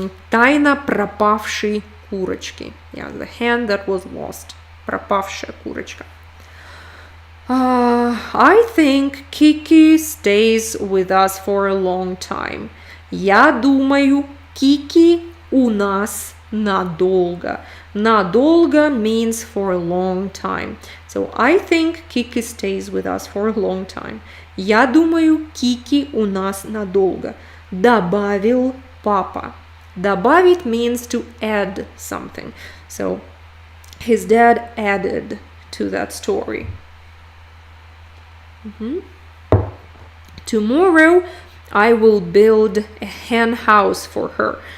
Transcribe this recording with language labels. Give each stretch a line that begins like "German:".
Russian: Тайна пропавшей курочки.
English: Yeah, the hen that was lost.
Russian: Пропавшая курочка.
English: I think Kiki stays with us for a long time.
Russian: Я думаю, Kiki у нас надолго.
English: Надолго means for a long time. So I think Kiki stays with us for a long time.
Russian: Я думаю, Kiki у нас надолго. Добавил папа.
English: Добавить means to add something. So his dad added to that story. Tomorrow I will build a hen house for her.